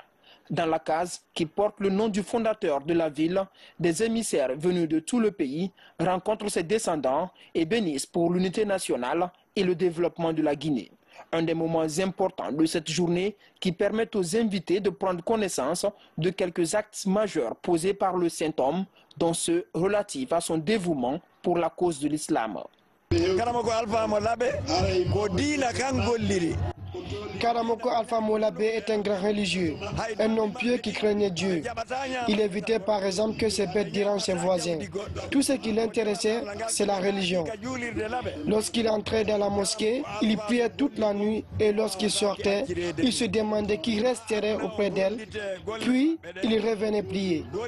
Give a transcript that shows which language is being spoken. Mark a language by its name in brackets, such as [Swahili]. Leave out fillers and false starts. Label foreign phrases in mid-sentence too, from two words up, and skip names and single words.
[French] Dans la case qui porte le nom du fondateur de la ville, des émissaires venus de tout le pays rencontrent ses descendants et bénissent pour l'unité nationale et le développement de la Guinée. Un des moments importants de cette journée qui permet aux invités de prendre connaissance de quelques actes majeurs posés par le Saint-Homme, dont ceux relatifs à son dévouement pour la cause de l'islam. [Fula] Karamoko Alpha Molabé ko diina kan golliri. [French] Karamoko Alpha Molabé est un grand religieux, un homme pieux qui craignait Dieu. Il évitait par exemple que ses bêtes dérangent ses voisins. Tout ce qui l'intéressait, c'est la religion. Lorsqu'il entrait dans la mosquée, il priait toute la nuit et lorsqu'il sortait, il se demandait qui resterait auprès d'elle, puis il revenait prier.